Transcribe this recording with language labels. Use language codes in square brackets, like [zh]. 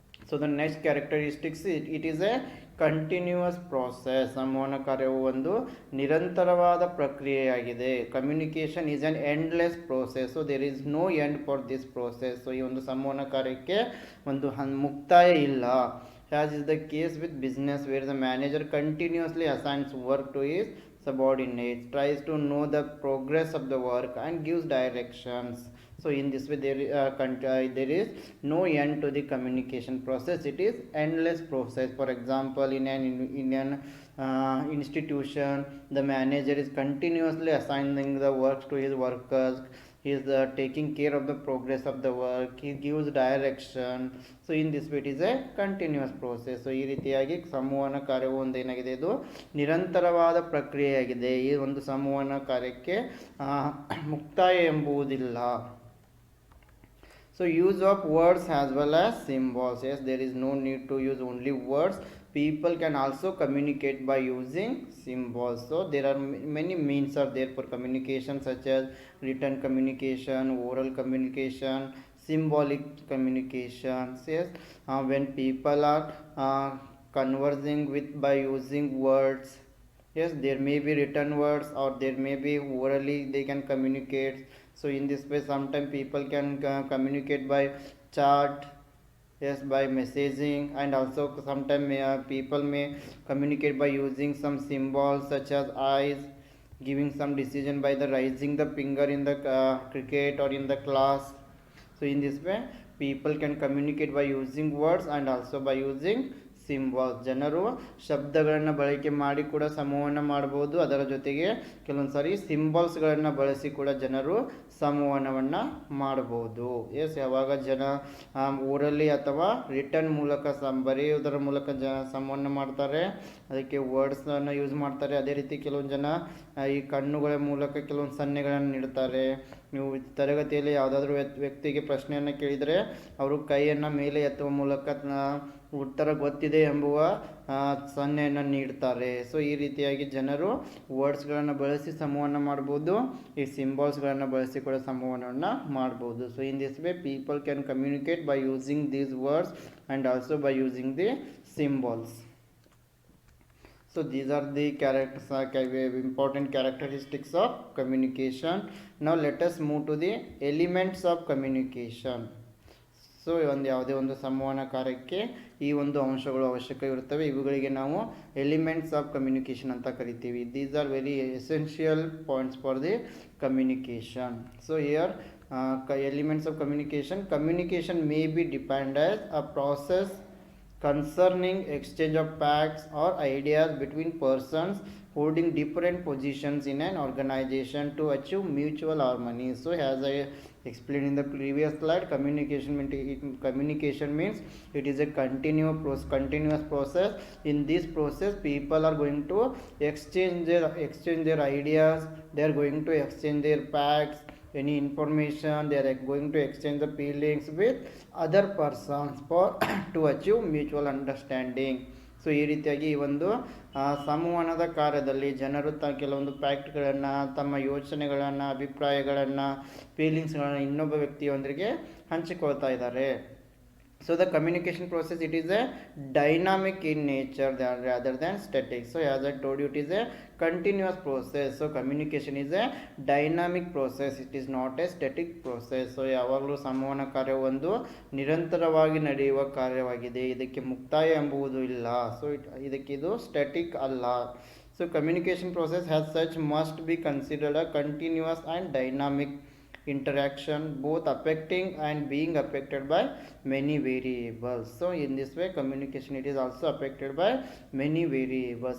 [en] So the next characteristics, it is a continuous process. [kn] ಸಂವಹನ ಕಾರ್ಯವು ಒಂದು ನಿರಂತರವಾದ ಪ್ರಕ್ರಿಯೆಯಾಗಿದೆ. [en] Communication is an endless process. So there is no end for this process. [kn] So ಈ ಒಂದು ಸಂವಹನ ಕಾರ್ಯಕ್ಕೆ ಒಂದು ಮುಕ್ತಾಯ ಇಲ್ಲ. [en] As is the case with business, where the manager continuously assigns work to his subordinates, tries to know the progress of the work and gives directions. So in this way, there is no end to the communication process. It is endless process. For example, in an institution, the manager is continuously assigning the works to his workers. He is taking care of the progress of the work. He gives direction. So in this way, it is a continuous process. [kn] So ಈ ರೀತಿಯಾಗಿ ಸಂವಹನ ಕಾರ್ಯವು ಒಂದು ಏನಾಗಿದೆ, ಇದು ನಿರಂತರವಾದ ಪ್ರಕ್ರಿಯೆಯಾಗಿದೆ. ಈ ಒಂದು ಸಂವಹನ ಕಾರ್ಯಕ್ಕೆ ಮುಕ್ತಾಯ ಎಂಬುವುದಿಲ್ಲ. [en] So use of words as well as symbols. Yes, there is no need to use only words. People can also communicate by using symbols. So there are many means are there for communication, such as written communication, oral communication, symbolic communication. Yes, when people are conversing with by using words. Yes, there may be written words or there may be orally they can communicate. So in this way sometimes people can communicate by chat, yes, by messaging, and also sometimes people may communicate by using some symbols such as eyes, giving some decision by the raising the finger in the cricket or in the class. So in this way people can communicate by using words and also by using symbols. [kn] ಜನರು ಶಬ್ದಗಳನ್ನು ಬಳಕೆ ಮಾಡಿ ಕೂಡ ಸಂವಹನ ಮಾಡಬಹುದು, ಅದರ ಜೊತೆಗೆ ಕೆಲವೊಂದು ಸಾರಿ ಸಿಂಬಲ್ಸ್ಗಳನ್ನು ಬಳಸಿ ಕೂಡ ಜನರು ಸಂವಹನವನ್ನು ಮಾಡಬಹುದು. ಎಸ್, ಯಾವಾಗ ಜನ ಓರಲಿ ಅಥವಾ ರಿಟರ್ನ್ ಮೂಲಕ ಬರೆಯುವುದರ ಮೂಲಕ ಸಂವಹನ ಮಾಡ್ತಾರೆ, ಅದಕ್ಕೆ ವರ್ಡ್ಸನ್ನು ಯೂಸ್ ಮಾಡ್ತಾರೆ. ಅದೇ ರೀತಿ ಕೆಲವೊಂದು ಜನ ಈ ಕಣ್ಣುಗಳ ಮೂಲಕ ಕೆಲವೊಂದು ಸನ್ನೆಗಳನ್ನು ನೀಡ್ತಾರೆ. ನೀವು ತರಗತಿಯಲ್ಲಿ ಯಾವುದಾದ್ರೂ ವ್ಯಕ್ತಿಗೆ ಪ್ರಶ್ನೆಯನ್ನು ಕೇಳಿದರೆ ಅವರು ಕೈಯನ್ನು ಮೇಲೆ ಎತ್ತುವ ಮೂಲಕ ಉತ್ತರ ಗೊತ್ತಿದೆ ಎಂಬುವ ಸನ್ನೆಯನ್ನು ನೀಡ್ತಾರೆ. ಸೊ ಈ ರೀತಿಯಾಗಿ ಜನರು ವರ್ಡ್ಸ್ಗಳನ್ನು ಬಳಸಿ ಸಂವಹನ ಮಾಡ್ಬೋದು, ಈ ಸಿಂಬಲ್ಸ್ಗಳನ್ನು ಬಳಸಿ ಕೂಡ ಸಂವಹನವನ್ನು ಮಾಡ್ಬೋದು. [en] So in this way people can communicate by using these words and also by using the symbols. So these are the important characteristics of communication. Now let us move to the elements of communication. [kn] So ಒಂದು ಯಾವುದೇ ಒಂದು ಸಂವಹನ ಕಾರ್ಯಕ್ಕೆ ಈ ಒಂದು ಅಂಶಗಳು ಅವಶ್ಯಕ ಇರುತ್ತವೆ. ಇವುಗಳಿಗೆ ನಾವು ಎಲಿಮೆಂಟ್ಸ್ ಆಫ್ ಕಮ್ಯುನಿಕೇಷನ್ ಅಂತ ಕರಿತೀವಿ. [en] These are very essential points for the communication. So here elements of communication may be depend as a process concerning exchange of facts or ideas between persons holding different positions in an organization to achieve mutual harmony. So as I explained in the previous slide, communication means it is a continuous process. In this process people are going to exchange their ideas, they are going to exchange their facts, any information, they are going to exchange the feelings with other persons for to achieve mutual understanding. [kn] So ಈ ರೀತಿಯಾಗಿ ಈ ಒಂದು ಸಂವಹನದ ಕಾರ್ಯದಲ್ಲಿ ಜನರು ಕೆಲವೊಂದು ಫ್ಯಾಕ್ಟ್ಗಳನ್ನು, ತಮ್ಮ ಯೋಚನೆಗಳನ್ನು, ಅಭಿಪ್ರಾಯಗಳನ್ನು, ಫೀಲಿಂಗ್ಸ್ಗಳನ್ನು ಇನ್ನೊಬ್ಬ ವ್ಯಕ್ತಿಯೊಂದಿಗೆ ಹಂಚಿಕೊಳ್ತಾ ಇದ್ದಾರೆ. [en] So the communication process, it is a dynamic in nature rather than static. So as I told you, it is a continuous process. So communication is a dynamic process, it is not a static process. [kn] So ಯಾವಾಗಲೂ ಸಂವಹನ ಕಾರ್ಯ ಒಂದು ನಿರಂತರವಾಗಿ ನಡೆಯುವ ಕಾರ್ಯವಾಗಿದೆ, ಇದಕ್ಕೆ ಮುಕ್ತಾಯ ಎಂಬುದು ಇಲ್ಲ. ಸೊ ಇದಕ್ಕೆ ಇದು ಸ್ಟ್ಯಾಟಿಕ್ ಅಲ್ಲ. [en] So communication process has such must be considered a continuous and dynamic interaction, both affecting and being affected by many variables. So in this way communication it is also affected by many variables.